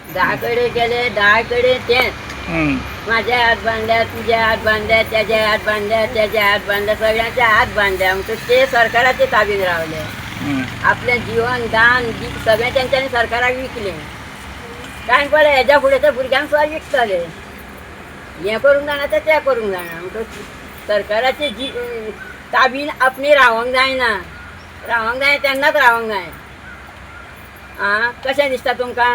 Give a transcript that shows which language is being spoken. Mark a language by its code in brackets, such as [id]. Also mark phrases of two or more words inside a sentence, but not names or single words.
[kok] 10कडे गेले 10कडे तेच माझ्या हात बांधल्या तुझ्या हात बांधल्या त्याच्या हात बांधल्या त्याच्या हात बांधल्या सगळ्यांच्या हात बांधल्या मग ते सरकाराचे ताबीत रावले आपल्या जीवन दान सगळे त्यांच्यानी सरकाराक विकले काय पडले ह्याच्या पुढे तर भुरग्यांक सुद्धा विकतले हे करूंक जाणा तर ते करूंक जाणा म्हणटो सरकाराचे ताबीन आपणी रावंक जायना रावंक जाय तेन्नाच रावंक जाय आं कशें दिसता तुमकां